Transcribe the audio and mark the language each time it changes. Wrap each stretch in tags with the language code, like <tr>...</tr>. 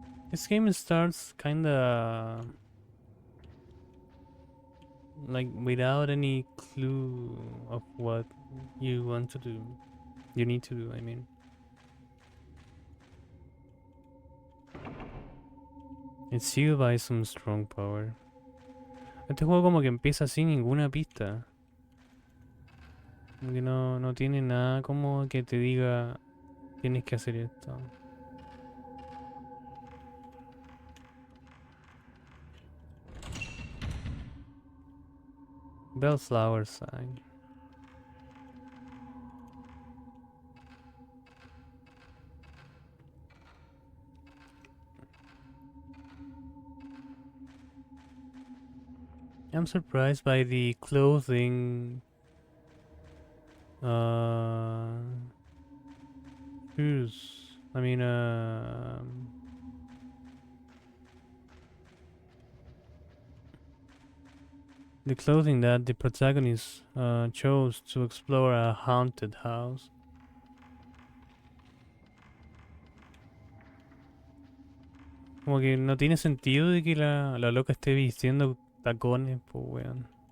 <en>This game starts kinda like without any clue of what you want to do. You need to do, I mean. It's sealed by some strong power.</en> <es>Este juego como que empieza sin ninguna pista. Como que no tiene nada como que te diga tienes que hacer esto.</es> <en>Bellflower sign. I'm surprised by the clothing. Shoes. I mean, the clothing that the protagonist chose to explore a haunted house.</en> <es>Como que no tiene sentido de que la loca esté vistiendo tacones, pues weón.</es>